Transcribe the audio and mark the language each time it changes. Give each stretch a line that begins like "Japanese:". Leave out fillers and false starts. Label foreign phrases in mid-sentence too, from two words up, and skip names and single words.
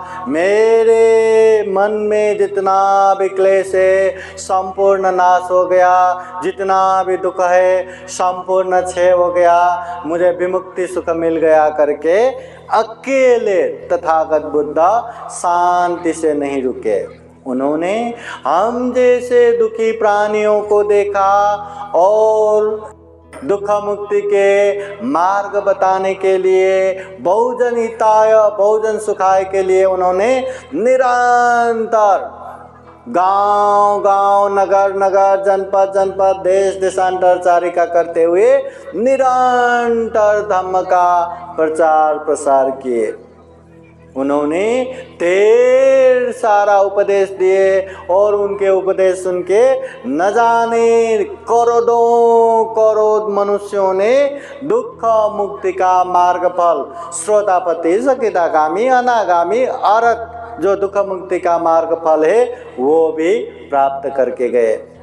Hindi: मेरे मन में जितना भी क्लेश है संपूर्ण नाश हो गया, जितना भी दुख है संपूर्ण क्षय हो गया, मुझे विमुक्ति सुख मिल गया करके अकेले तथागत बुद्ध शांति से नहीं रुके। उन्होंने हम जैसे दुखी प्राणियों को देखा और दुख मुक्ति के मार्ग बताने के लिए,
Pali: बहुजन हिताय बहुजन सुखाय
Hindi: के लिए उन्होंने निरंतर गांव गांव, नगर नगर, जनपद जनपद, देश देशांतरचारिका करते हुए निरंतर धम्म का प्रचार प्रसार किए। उन्होंने ढेर सारा उपदेश दिए और उनके उपदेश सुन के न जाने करोड़ों करोड़ मनुष्यों ने दुख मुक्ति का मार्ग फल श्रोतापति सकितागामी अनागामी अरहत जो दुख मुक्ति का मार्ग फल है वो भी प्राप्त करके गए।